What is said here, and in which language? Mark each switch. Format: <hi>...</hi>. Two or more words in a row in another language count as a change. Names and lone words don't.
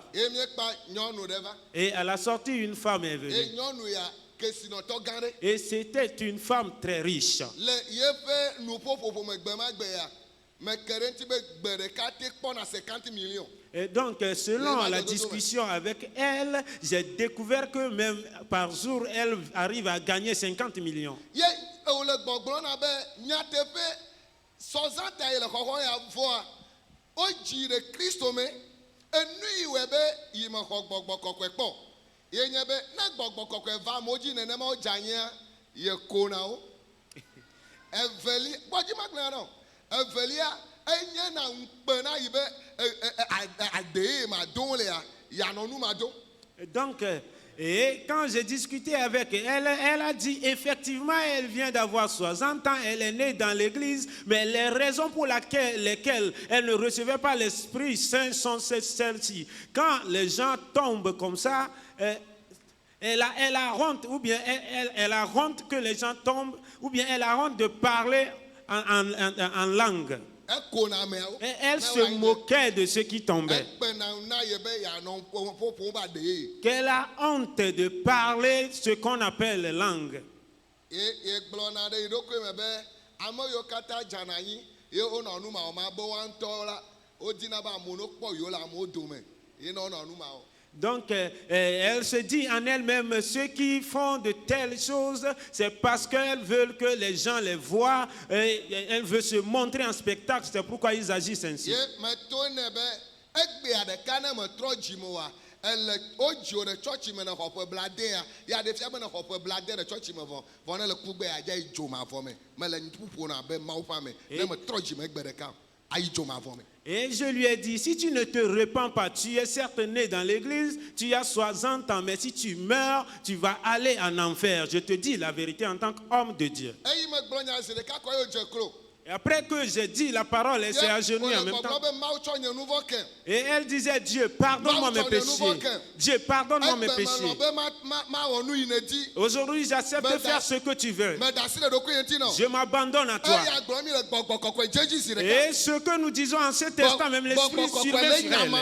<ee>Ye miekpa nyɔnu ɖe va.</ee> <fr>Et à la sortie, une femme est</fr> <ee>Ye</ee> <fr>venue.</fr> <ee>nyɔnu ya kesinɔtɔ gã ɖe.</ee> <fr>Et c'était une femme très riche.</fr> <ee>Le yeƒe nuƒoƒoƒo me gbe ma gbe ya me ke ɖe ŋuti be gbe ɖeka te kpɔna 50 millions.</ee> <fr>Et donc, selon la discussion avec elle, j'ai découvert que même par jour, elle arrive à gagner 50 millions.</fr> <ee>Ye wòle gbɔgblɔna be nyateƒe sɔzãta yi le xɔxɔ ya vɔa wodzi ɖe Kristo me enu yi wɔe be yi me xɔ gbɔgbɔ kɔkɔe kpɔ ye nye be ne gbɔgbɔ kɔkɔe va amewo dzi nenema wo dzanyea ye ko na wo. Eveli kpɔdzi magblẽ na o. Evelia enye na ŋukpe na yi be adee ma do lea yanɔ nu ma do.</ee> <fr>Donc, et quand j'ai discuté avec elle, elle a dit effectivement, elle vient d'avoir 60 ans, elle est née dans l'église, mais les raisons pour lesquelles elle ne recevait pas l'Esprit Saint sont celles-ci. Quand les gens tombent comme ça, elle a honte, ou bien elle a honte que les gens tombent, ou bien elle a honte de parler en langue.</fr> <ee>Ekona ameawo.</ee> <fr>Et elle se moquait de ceux qui tombaient.</fr> <ee>Ekpena na ye be yanɔ ƒoƒom ba de ye.</ee> <fr>Qu'elle a honte de parler ce qu'on appelle les langues.</fr> <ee>Ye gblɔna ɖe yi ɖokui me be ame yiwo katã dzana anyi ye wonɔ nu ma wɔm abe woaŋutɔ la wodina be amewo no kpɔ yiwo le amewo dome ye ne wonɔ nu ma wɔm.</ee> <fr>Donc, elle se dit en elle-même, ceux qui font de telles choses, c'est parce qu'elles veulent que les gens les voient, elle veut se montrer en spectacle, c'est pourquoi ils agissent ainsi.</fr> <ee>Ye meto ne be egbea ɖeka ne metrɔ dzi me wa ele wodzi wo ɖe tsɔtsi me ne xɔ ƒe bladea ya ɖe fia be ne xɔ ƒe blade ɖe tsɔtsi me vɔ ne le kugbea adza yi dzomavɔ me mele nuƒoƒo na be mawu ƒe ame ne metrɔ dzi me gbe ɖeka ayi dzomavɔ me.</ee> <fr>Et je lui ai dit, si tu ne te repens pas, tu es certes né dans l'église, tu as 60 ans, mais si tu meurs, tu vas aller en enfer. Je te dis la vérité en tant qu'homme de Dieu.</fr> <ee>Eyi me gblɔ nya zi ɖeka kɔ ye wodze klo.</ee> <fr>Et après que j'ai dit la parole, elle s'est agenouillée en même temps. Et elle disait, Dieu, pardonne-moi mes péchés. Dieu, pardonne-moi mes péchés. Aujourd'hui, j'accepte de faire ce que tu veux. Je m'abandonne à toi. Et ce que nous disons en ce testant, même l'esprit surveille sur elle.</fr>